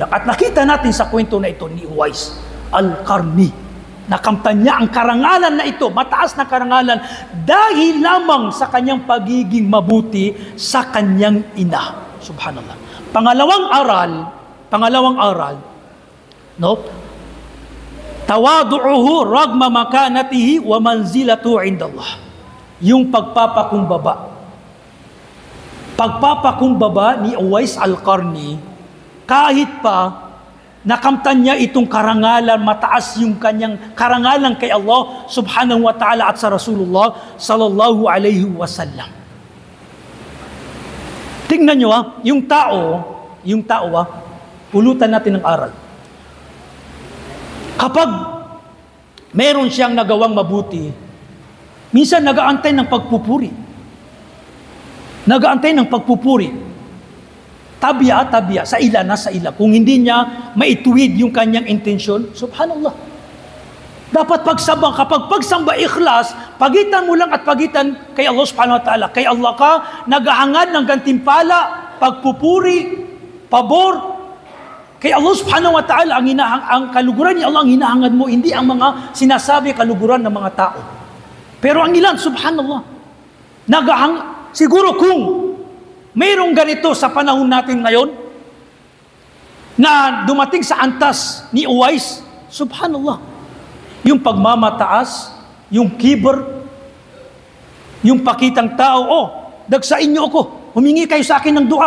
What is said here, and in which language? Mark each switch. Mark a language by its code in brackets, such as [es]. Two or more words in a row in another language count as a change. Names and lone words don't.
[tl] At nakita natin sa kwento na ito ni Uwais Al-Qarni, nakamtan niya ang karangalan na ito, mataas na karangalan, dahil lamang sa kanyang pagiging mabuti sa kanyang ina. Subhanallah. Pangalawang aral, no? [ar] تواضعه رغم مكانته ومنزلته عند الله. [tl] Yung pagpapakumbaba. Pagpapakumbaba ni Uwais Al-Qarni, kahit pa nakamtan niya itong karangalan, mataas yung kanyang karangalan kay [ar] الله سبحانه وتعالى [tl] at sa Rasulullah [ar] صلى الله عليه وسلم. [tl] Tingnan nyo yung tao pulutan natin ng aral. Kapag meron siyang nagawang mabuti, minsan nagaantay ng pagpupuri. Tabya, sa ila. Kung hindi niya maituwid yung kanyang intensyon, subhanallah. Dapat kapag pagsamba ikhlas, pagitan mo lang at pagitan kay [ar] الله سبحانه وتعالى. [tl] Kay Allah ka, naghahangad ng gantimpala, pagpupuri, pabor. Kay [ar] الله سبحانه وتعالى, [tl] ang kaluguran ni Allah ang hinahangad mo, hindi ang mga sinasabi kaluguran ng mga tao. Pero ang ilan, subhanallah, siguro kung mayroong ganito sa panahon natin ngayon, na dumating sa antas ni Uwais, subhanallah, yung pagmamataas, yung kibr, yung pakitang tao, dagsain niyo ako, humingi kayo sa akin ng dua.